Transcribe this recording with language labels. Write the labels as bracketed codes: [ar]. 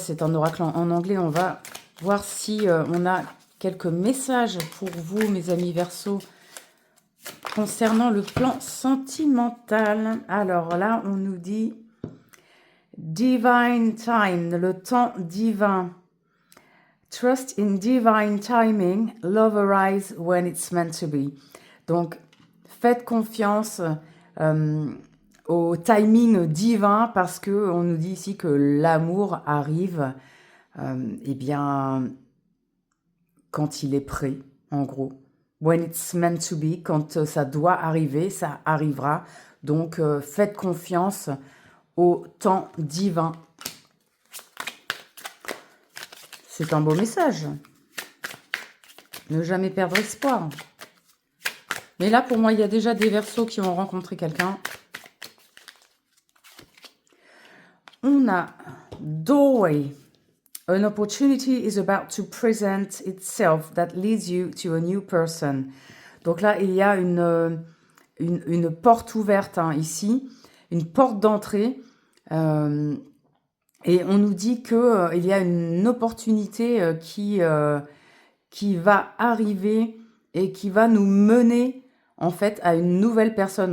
[fr] C'est un oracle en anglais. On va voir si on a quelques messages pour vous, mes amis Verseaux, concernant le plan sentimental. Alors là, on nous dit Divine Time, le temps divin. [en] Trust in divine timing, love arrives when it's meant to be. [fr] Donc, faites confiance au timing divin parce que on nous dit ici que l'amour arrive, eh bien, quand il est prêt, en gros. [en] When it's meant to be, [fr] quand ça doit arriver, ça arrivera. Donc, faites confiance au temps divin. C'est un beau message. Ne jamais perdre espoir. Mais là, pour moi, il y a déjà des Verseaux qui ont rencontré quelqu'un. On a Doorway. [en] An opportunity is about to present itself that leads you to a new person. [fr] Donc là, il y a une porte ouverte ici, une porte d'entrée. Et on nous dit qu'il y a une opportunité qui va arriver et qui va nous mener en fait à une nouvelle personne.